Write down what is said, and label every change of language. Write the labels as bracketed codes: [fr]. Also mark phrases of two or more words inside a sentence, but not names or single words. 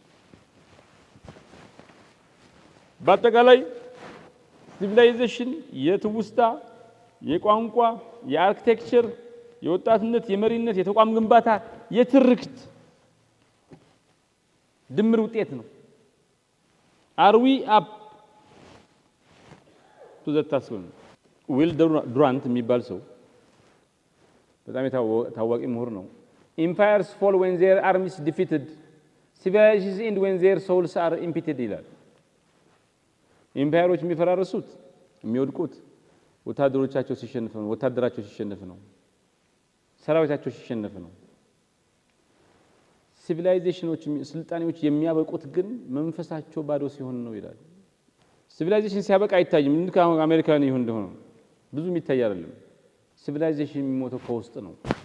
[am] በአጠቃላይ ሲቪላይዜሽን የትውስታ፣ የቋንቋ፣ የአርኪቴክቸር፣ የወጣትነት፣ የመሪነት፣ የተቋም ግንባታ፣ የትርክት ድምር ውጤት ነው። [en] Are we up to the task? [am] ዊል ዱራንት የሚባል ሰው በጣም የታዋቂ ምሁር ነው። [en] Empires fall when their armies defeated, civilizations end when their souls are impeded [am] ይላል። ኢምፓየሮች የሚፈራረሱት የሚወድቁት ወታደሮቻቸው ሲሸነፉ ነው፣ ወታደራቸው ሲሸነፉ ነው፣ ሰራዊታቸው ሲሸነፉ ነው። ሲቪላይዜሽኖች ስልጣኔዎች የሚያበቁት ግን መንፈሳቸው ባዶ ሲሆን ነው ይላል። ሲቪላይዜሽን ሲያበቃ አይታይም። ልክ አሜሪካን ይሁን እንደሆነ ብዙ የሚታይ አይደለም። ሲቪላይዜሽን የሚሞተው ከውስጥ ነው።